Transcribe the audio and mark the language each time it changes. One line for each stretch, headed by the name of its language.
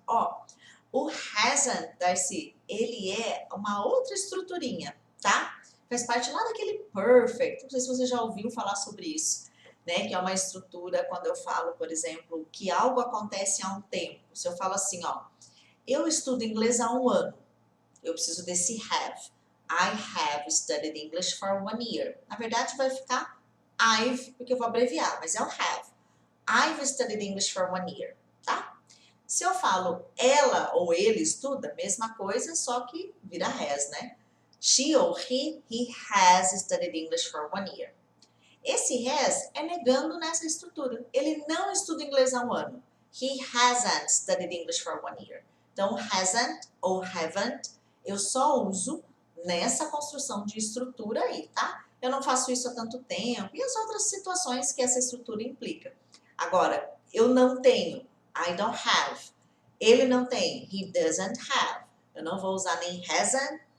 Portuguese: Ó, o hasn't, Darcy, ele é uma outra estruturinha, tá? Faz parte lá daquele perfect. Não sei se você já ouviu falar sobre isso. Né, que é uma estrutura quando eu falo, por exemplo, que algo acontece há um tempo. Se eu falo assim, ó, eu estudo inglês há um ano, eu preciso desse have.
English: I have studied English for 1 year.
Portuguese: Na verdade, vai ficar I've, porque eu vou abreviar, mas é o have.
English: I've studied English for 1 year, tá?
Portuguese: Se eu falo ela ou ele estuda, mesma coisa, só que vira has, né?
English: She ou he has studied English for 1 year.
Portuguese: Esse has é negando nessa estrutura. Ele não estuda inglês há um ano.
English: He hasn't studied English for 1 year.
Portuguese: Então, hasn't ou haven't, eu só uso nessa construção de estrutura aí, tá? Eu não faço isso há tanto tempo e as outras situações que essa estrutura implica. Agora, eu não tenho,
English: I don't have.
Portuguese: Ele não tem,
English: he doesn't have.
Portuguese: Eu não vou usar nem hasn't,